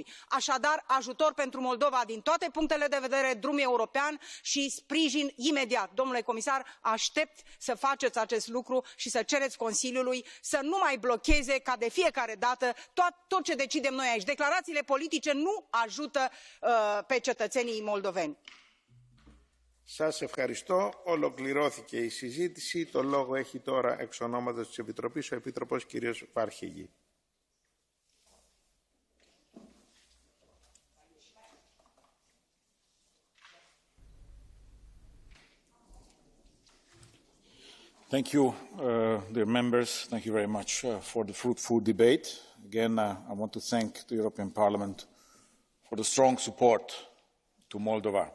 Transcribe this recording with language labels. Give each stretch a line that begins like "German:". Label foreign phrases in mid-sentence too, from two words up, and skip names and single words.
Romanian: Așadar, ajutor pentru Moldova din toate punctele de vedere, drum european și sprijin imediat. Domnule comisar, aștept să faceți acest lucru și să cereți Consiliului să nu mai blocheze ca de fiecare dată tot ce decidem noi aici. Declarațiile politice nu ajută pe cetățenii moldoveni.
Greek: Σας ευχαριστώ. Ολοκληρώθηκε η συζήτηση. Το λόγο έχει τώρα εξ ονόματος της Επιτροπής ο Επίτροπος κ. Βαρχηγή.
English: Thank you, dear members. Thank you very much for the fruitful debate. Again, I want to thank the European Parliament for the strong support to Moldova.